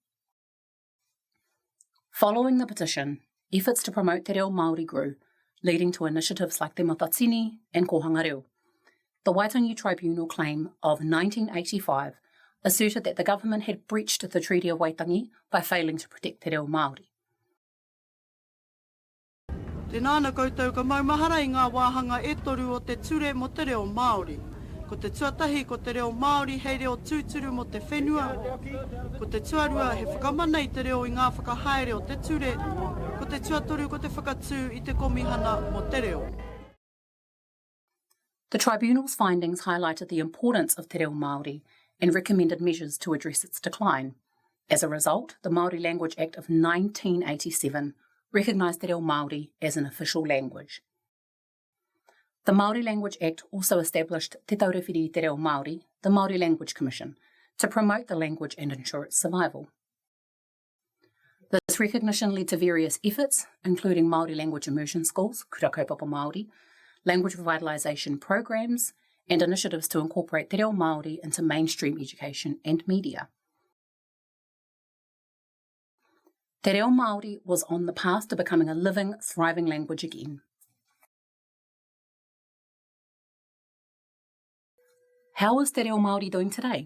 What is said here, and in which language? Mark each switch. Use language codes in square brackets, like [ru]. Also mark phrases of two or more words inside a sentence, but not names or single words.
[en] Following the petition, efforts to promote [mi] Te Reo Māori [en] grew, leading to initiatives like Te Matatini and Kohanga Reo. The Waitangi Tribunal claim of 1985 asserted that the government had breached the Treaty of Waitangi by failing to protect [mi] Te Reo Māori. Te nāna koutou ka maumahara i ngā wāhanga ētoru o te ture mo Te Reo Māori. Ko te tuatahi ko Te Reo Māori hei reo tūturu mo te whenua. Ko te tuarua he whakamana i te reo i ngā whakahaere o te ture. Ko te tuatoru ko te whakatū i te komihana mo te reo. [en] The Tribunal's findings highlighted the importance of [mi] Te Reo Māori [en] and recommended measures to address its decline. As a result, the Māori Language Act of 1987 recognised [mi] Te Reo Māori [en] as an official language. The Māori Language Act also established Te Taurewhiri Te Reo Māori, the Māori Language Commission, to promote the language and ensure its survival. This recognition led to various efforts, including Māori language immersion schools, [mi] kura kaupapa Māori, [en] language revitalisation programs, and initiatives to incorporate [mi] Te Reo Māori [en] into mainstream education and media. [mi] Te Reo Māori [en] was on the path to becoming a living, thriving language again. How is [mi] Te Reo Māori [en] doing today?